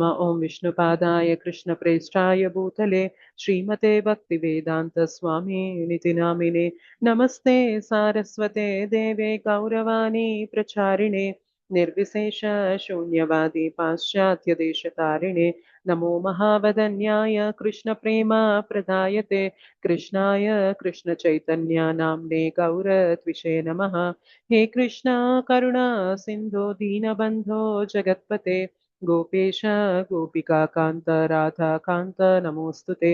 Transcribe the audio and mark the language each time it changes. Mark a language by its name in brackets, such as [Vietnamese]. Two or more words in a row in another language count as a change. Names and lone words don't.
[Sanskrit] ఓం విష్ణుపాదాయ కృష్ణప్రేష్టాయ భూతలే శ్రీమతే భక్తివేదాంత స్వామినితి నామినే. నమస్తే సారస్వతే దేవే గౌరవాణి ప్రచారిణే నిర్విశేష శూన్యవాది పాశ్చాత్య దేశతారిణే. नमो महावदन्याय कृष्ण प्रेमा प्रदायते कृष्णाय कृष्ण चैतन्य नाम्ने गौरत्विषे नमः. हे कृष्ण करुणा सिंधु दीनबंधो जगत्पते गोपेश गोपिका कांत राधा कांत नमोस्तुते.